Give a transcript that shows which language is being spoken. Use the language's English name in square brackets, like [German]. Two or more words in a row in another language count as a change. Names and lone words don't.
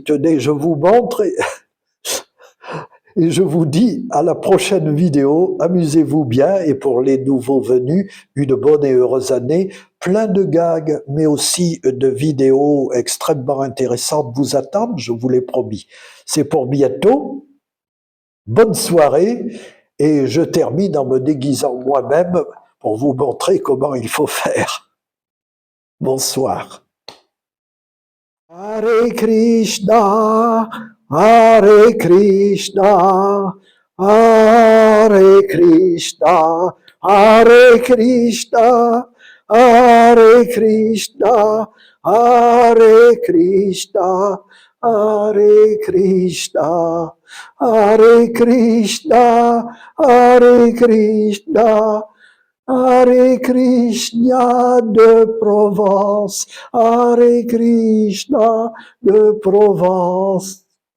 [French] Tenez, je vous montre et je vous dis à la prochaine vidéo, amusez-vous bien, et pour les nouveaux venus, une bonne et heureuse année, plein de gags, mais aussi de vidéos extrêmement intéressantes vous attendent, je vous l'ai promis. C'est pour bientôt. Bonne soirée, et je termine en me déguisant moi-même pour vous montrer comment il faut faire. Bonsoir. Hare Krishna, Hare Krishna, Hare Krishna, Hare Krishna, Hare Krishna, Hare Krishna, Hare Krishna, Hare Krishna, Hare Krishna, Hare Krishna de Provence, Hare Krishna de Provence.